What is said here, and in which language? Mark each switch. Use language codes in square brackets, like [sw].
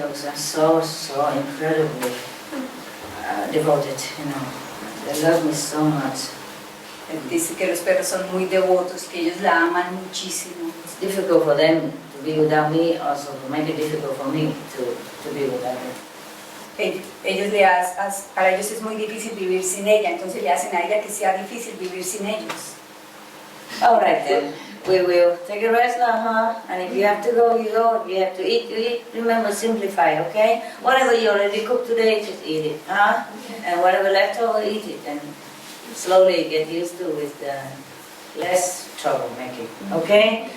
[en] Dogs are so incredibly devoted, They love me so much. [es] Dice que los perros son muy devotos, que ellos la aman muchísimo. [en] It's difficult for them to be without me, also to make it difficult for me to be without them. [es] Para ellos es muy difícil vivir sin ella, entonces le hacen a ella que sea difícil vivir sin ellos. [en] All right then, we will take a rest now, And if you have to go, you go. If you have to eat, you eat. Remember, simplify, okay? Whatever you already cooked today, just eat it, And whatever left over, eat it, and slowly get used to with less trouble making, okay?